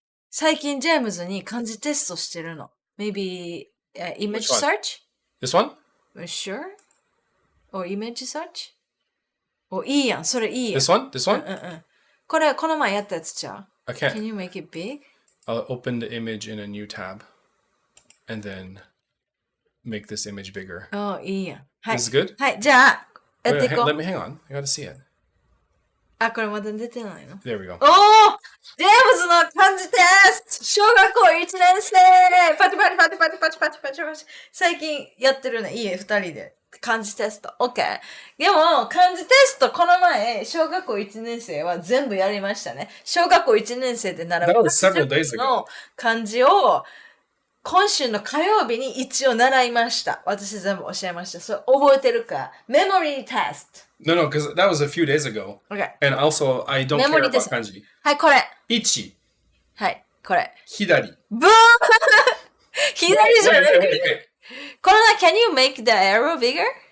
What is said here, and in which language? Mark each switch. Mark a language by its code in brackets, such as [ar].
[ja] 最近、ジェームズに漢字テストしてるの。 [en] Maybe image Which one? search? This one? Sure? Or image search? [ja] いいやん。それいいやん。 [en] This one? This one? [ja] これ、この前やったやつちゃう [en] I can't. Can you make it big? I'll open the image in a new tab and then make this image bigger. [ja] いいやん。はい。 [en] This is good? [ja] はい、じゃあ、やってい [en] Wait, [ja] こう。 [en] let me hang on. I gotta see it. [ja] これまだ出てないの [en] There we go. [ja] ジェームズの漢字テスト小学校1年生パチパチパチパチパチパチパチパチ最近やってるね。いいえ、2人で。漢字テスト。OK。でも、漢字テスト、この前、小学校1年生は全部やりましたね。小学校1年生で習う [en] That was several days ago. [ja] の漢字を、今週の火曜日に一応習いました。私全部教えました。それ覚えてるかメモリーテスト。 [en] No, because that was a few days ago. Okay. And also, I don't care Memory about test. kanji. [ja] はい、これ。 Ichi. はい、これ。 Hidari. ブーン左じゃなく [en] Wait. [ja] て。これな、 [en] can you make the arrow bigger?